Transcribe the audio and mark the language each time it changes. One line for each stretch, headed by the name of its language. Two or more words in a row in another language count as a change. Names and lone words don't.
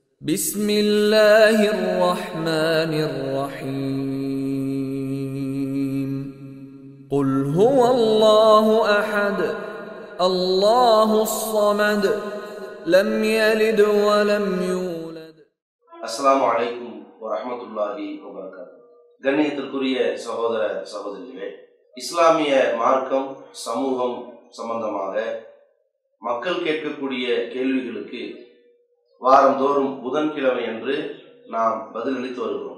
Arabic: بسم الله الرحمن الرحيم قل هو الله أحد الله الصمد لم يلد ولم يولد. السلام عليكم ورحمة الله وبركاته.
Tamil: கண்ணியத்திற்குரிய சகோதர சகோதரிகளே, இஸ்லாமிய மார்க்கம் சமூகம் சம்பந்தமாக மக்கள் கேட்கக்கூடிய கேள்விகளுக்கு வாரந்தோறும் புதன்கிழமை என்று நாம் பதிலளித்து வருகிறோம்.